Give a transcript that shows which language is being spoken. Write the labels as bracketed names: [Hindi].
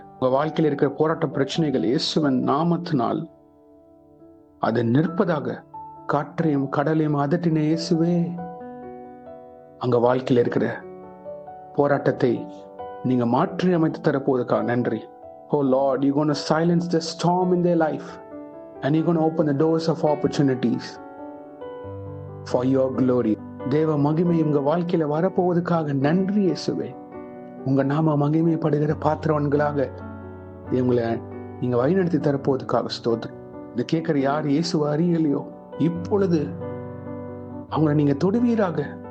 [Tamil] உங்க வாழ்க்கையில் இருக்கிற போராட்ட பிரச்சனைகள் இயேசுவின் நாமத்தினால் அது நிற்பதாக. காற்றையும் கடலையும் அதட்டின இயேசுவே, அங்க வாழ்க்கையில் இருக்கிற போராட்டத்தை நீங்க மாற்றி அமைத்து தரப்போவதற்காக நன்றி. [English] Oh Lord, you're going to silence the storm in their life and you're going to open the doors of opportunities for your glory. [Tamil] தேவ மகிமை உங்க வாழ்க்கையில வரப்போவதற்காக நன்றி இயேசுவே. உங்க நாம மகிமைப்படுகிற பாத்திரவன்களாக இவங்களை நீங்க வழிநடத்தி தரப்போவதற்காக ஸ்தோத்திரம். இந்த கேட்கிற யார் இயேசுவை அறியலையோ, இப்பொழுது அவங்களை நீங்க தொடுவீராக.